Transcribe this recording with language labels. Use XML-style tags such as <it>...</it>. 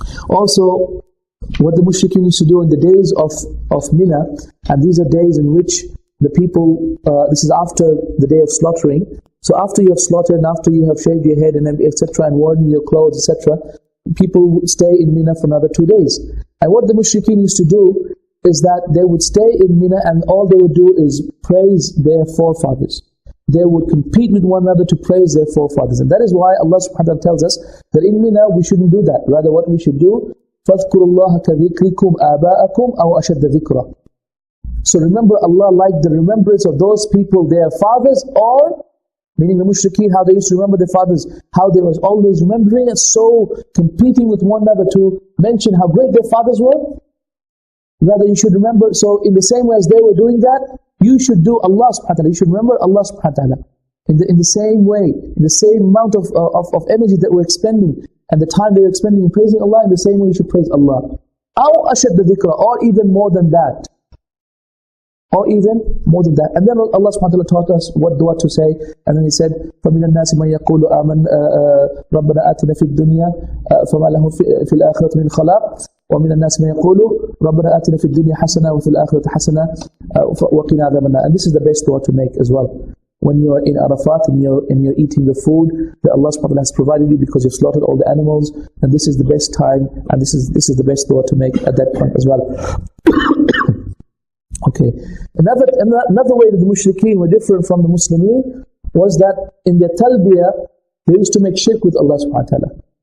<en>Also, what the mushrikeen used to do in the days of Mina, and these are days in which the people, this is after the day of slaughtering, so after you have slaughtered and after you have shaved your head and etc. and worn your clothes, etc., people would stay in Mina for another 2 days. And what the mushrikeen used to do is that they would stay in Mina and all they would do is praise their forefathers. They would compete with one another to praise their forefathers. And that is why Allah subhanahu wa ta'ala tells us that in Mina we shouldn't do that. Rather what we should do,</en> <ar>فَاذْكُرُوا اللَّهَ كَذِكْرِكُمْ آبَاءَكُمْ أَوْ أَشَدَّ ذِكْرًا.</ar> <en>So remember Allah like the remembrance of those people, their fathers, or, meaning the mushrikeen, how they used to remember their fathers, how they was always remembering and so competing with one another to mention how great their fathers were. Rather you should remember, so in the same way as they were doing that, you should do Allah subhanahu wa ta'ala. You should remember Allah subhanahu wa ta'ala. In the same way, in the same amount of energy that we're expending, and the time they're expending in praising Allah, in the same way you should praise Allah.</en> <ar>أَوْ أَشَدَّ ذِكْرًا,</ar> <en>or even more than that. Or even more than that. And then Allah subhanahu wa ta'ala taught us what dua to say. And then He said,</en> <ar>فَمِنَ النَّاسِ مَنْ يَقُولُ رَبَّنَا آتِنَا فِي الدُّنْيَا فَمَا لَهُ فِي الْآخِرَةِ مِنْ خَلَاقٍ وَمِنَ النَّاسِ مَنْ يَقُولُ رَبَّنَا آتِنَا فِي الدُّنْيا حَسَنَةً وَفِي الْآخِرَةِ حَسَنَةً وَقِنَا عَذَابَ النَّارِ.</ar> <en>And this is the best dua to make as well. When you are in Arafat and you're eating the food that Allah subhanahu wa ta'ala has provided you because you've slaughtered all the animals, and this is the best time, and this is the best dua to make at that point as well. Okay. Another way that the mushrikeen were different from the Muslimin was that in their talbiyah, they used to make shirk with Allah subhanahu wa ta'ala.</en>